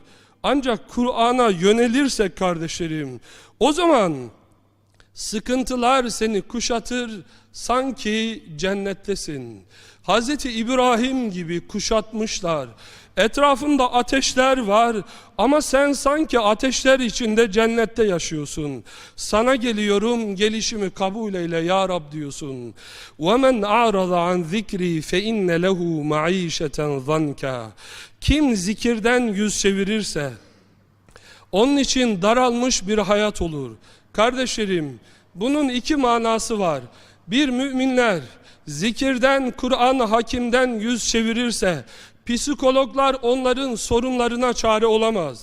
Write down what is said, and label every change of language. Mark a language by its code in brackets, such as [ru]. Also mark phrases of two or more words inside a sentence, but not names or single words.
[tr] Ancak Kur'an'a yönelirsek kardeşlerim, o zaman sıkıntılar seni kuşatır, sanki cennettesin. Hz. İbrahim gibi kuşatmışlar. Etrafında ateşler var ama sen sanki ateşler içinde cennette yaşıyorsun. Sana geliyorum, gelişimi kabul eyle ya Rab diyorsun. [ar] وَمَنْ أَعْرَضَ عَنْ ذِكْرِي فَإِنَّ لَهُ مَعِيشَةً ضَنْكَ. [tr] Kim zikirden yüz çevirirse onun için daralmış bir hayat olur. Kardeşlerim, bunun iki manası var. Bir, müminler zikirden, Kur'an hakimden yüz çevirirse psikologlar onların sorunlarına çare olamaz.